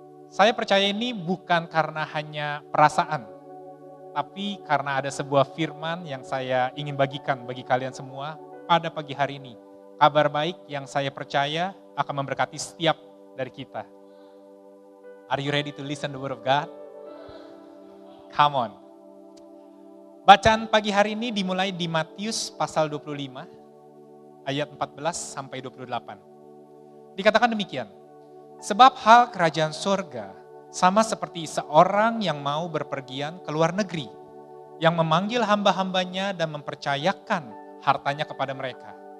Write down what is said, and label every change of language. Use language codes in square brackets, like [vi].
[id] Saya percaya ini bukan karena hanya perasaan, tapi karena ada sebuah firman yang saya ingin bagikan bagi kalian semua pada pagi hari ini. Kabar baik yang saya percaya akan memberkati setiap dari kita. [en] Are you ready to listen the word of God? Come on. [id] Bacaan pagi hari ini dimulai di Matius pasal 25, ayat 14 sampai 28. Dikatakan demikian. Sebab hal kerajaan sorga sama seperti seorang yang mau berpergian ke luar negeri, yang memanggil hamba-hambanya dan mempercayakan hartanya kepada mereka.